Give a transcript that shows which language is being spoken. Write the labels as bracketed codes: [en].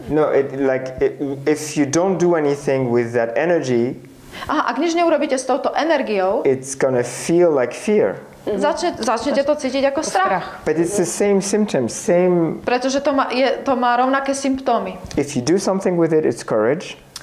[en] No, if you don't do anything with that energy, [sk] Ak nič neurobíte s touto energiou, [en] it's gonna feel like fear. [sk] Začnete to cítiť ako strach. [en] But it's the same symptoms, [sk] Pretože to má rovnaké symptómy. [en] If you do something with it, it's courage.